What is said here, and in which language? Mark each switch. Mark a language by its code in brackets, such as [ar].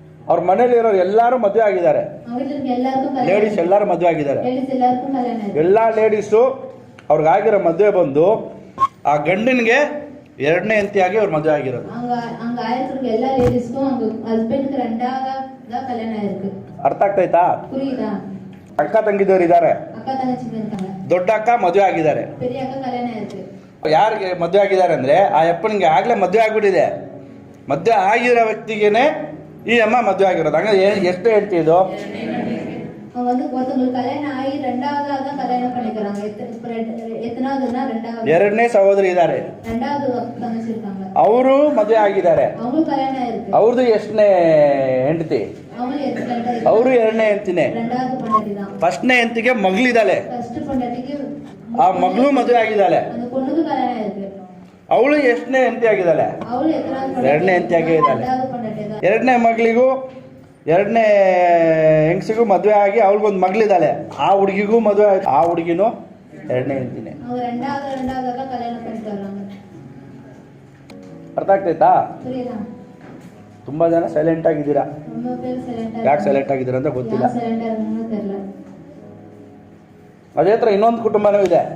[kn] ಅವ್ರ ಮನೇಲಿ ಇರೋರು ಎಲ್ಲಾರು ಮದುವೆ ಆಗಿದ್ದಾರೆ. ಅವ್ರಿಗೆ ಎಲ್ಲರಿಗೂ ಕಲ್ಯಾಣ ಲೇಡೀಸ್ ಎಲ್ಲಾರು ಮದುವೆ ಆಗಿದ್ದಾರೆ. ಲೇಡೀಸ್ ಎಲ್ಲರಿಗೂ ಕಲ್ಯಾಣ ಇದೆ. ಎಲ್ಲಾ ಲೇಡೀಸು ಅವ್ರಿಗಾಗಿರೋ ಮದುವೆ ಬಂದು ಆ ಗಂಡನಿಗೆ ಎರಡನೇ ಹೆಂಡತಿಯಾಗಿ ಅವ್ರ ಮದುವೆ ಆಗಿರೋದು. [ta] அங்க ஆயிரத்துக்கு எல்லா லேடிஸ்க்கும் அவங்க ஹஸ்பண்டுக்கு ரெண்டாவது தான் கல்யாணம் ஆயிருக்கு. [kn] ಅರ್ಥ ಆಗ್ತೈತಾ? [ta] புரியுதா? [kn] ಅಕ್ಕ ತಂಗಿದವ್ರು ಇದ್ದಾರೆ. [ta] அக்கா தங்கச்சிங்க இருக்காங்க. [kn] ದೊಡ್ಡ ಅಕ್ಕ ಮದುವೆ ಆಗಿದ್ದಾರೆ. [ta] பெரிய அக்கா கல்யாணம் ஆயிருக்கு. [kn] ಯಾರಿಗೆ ಮದುವೆ ಆಗಿದ್ದಾರೆ ಅಂದ್ರೆ ಆ ಅಪ್ಪನಿಗೆ ಆಗ್ಲೇ ಮದುವೆ ಆಗ್ಬಿಟ್ಟಿದೆ. ಮದುವೆ ಆಗಿರೋ ವ್ಯಕ್ತಿಗೇನೆ ಈ ಅಮ್ಮ ಮದುವೆ ಆಗಿರೋದು. ಹಂಗಾದ್ರೆ ಎಷ್ಟು ಹೆಂಡತಿ ಇದು? [ta] அவங்க வந்து ஒருத்தவங்களுக்கு கல்யாணம் ஆகி ரெண்டாவதா தான் கல்யாணம் பண்ணிக்கிறாங்க. எத்தனாவதுன்னா ரெண்டாவது. [kn] ಎರಡನೇ ಸಹೋದರಿ ಇದ್ದಾರೆ. [ta] ரெண்டாவது தங்கச்சி இருக்காங்க. [kn] ಅವರು ಮದುವೆ ಆಗಿದ್ದಾರೆ. [ta] அவங்களுக்கு கல்யாணம் ஆயிருக்கு. [kn] ಅವ್ರದ್ದು ಎಷ್ಟನೇ ಹೆಂಡತಿ? ಅವರು ಎರಡನೇ ಹೆಂಡತಿನೇ. [ta] ரெண்டாவது பொண்டாட்டி தான். [kn] ಫಸ್ಟ್ನೇ ಹೆಂಡತಿಗೆ ಮಗಳಿದ್ದಾಳೆ. [ta] ಫಸ್ಟ್ பொண்டாட்டிக்கு [kn] ಆ ಮಗಳು ಮದುವೆ ಆಗಿದ್ದಾಳೆ. [ta] அந்த பொண்ணுக்கு கல்யாணம் ஆயிருக்கு. [kn] ಅವಳು ಎಷ್ಟನೇ ಹೆಂಡತಿ ಆಗಿದ್ದಾಳೆ? ಅವಳು ಎತ್ತನಾದ ಎರಡನೇ ಹೆಂಡತಿ ಆಗಿದ್ದಾಳೆ. [ta] ரெண்டாவது பொண்டாட்டி தான். [kn] ಎರಡನೇ ಮಗಳಿಗೂ ಎರಡನೇ ಹೆಂಗಸಿಗೂ ಮದುವೆ ಆಗಿ ಅವಳಿಗೊಂದು ಮಗಳಿದ್ದಾಳೆ. ಆ ಹುಡುಗಿಗೂ ಮದುವೆ ಆಯ್ತು. ಆ ಹುಡುಗಿನೂ ಎರಡನೇ ಹೆಂಡತಿನೇ. [ta] அவங்க ரெண்டாவதாக கல்யாணம் பண்ணிட்டு வர்றாங்க. [kn] ಅರ್ಥ ಆಗ್ತೈತಾ? [ta] புரியுதா? [kn] ತುಂಬಾ ಜನ ಸೈಲೆಂಟ್ ಆಗಿದ್ದೀರಾ. [ta] ரொம்ப பேர் சைலண்டா [kn] ಯಾಕೆ ಸೈಲೆಂಟ್ ಆಗಿದ್ದೀರಾ ಅಂತ ಗೊತ್ತಿಲ್ಲ. [ta] சைலண்டா இருக்காங்கன்னு தெரியல. [kn] ಅದೇ ಹತ್ರ ಇನ್ನೊಂದು ಕುಟುಂಬನೂ ಇದೆ.